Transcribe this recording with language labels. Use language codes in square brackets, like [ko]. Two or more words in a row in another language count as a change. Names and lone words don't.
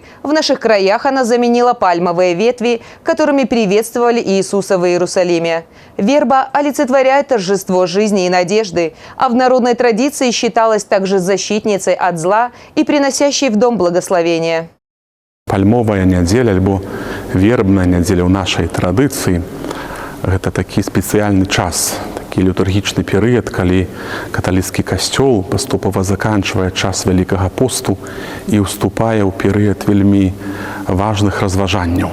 [ru] В наших краях она заменила пальмовые ветви, которыми приветствовали Иисуса в Иерусалиме. Верба олицетворяет торжество жизни и надежды, а в народной традиции считалась также защитницей от зла и приносящей в дом благословение. Пальмовая неделя [be] альбо [ru] вербная неделя [be] ў нашай традыцыі – гэта такі спецыяльны час, такі літургічны перыяд, калі каталіцкі касцёл паступова заканчвае час Вялікага посту і ўступае ў перыяд вельмі важных разважанняў.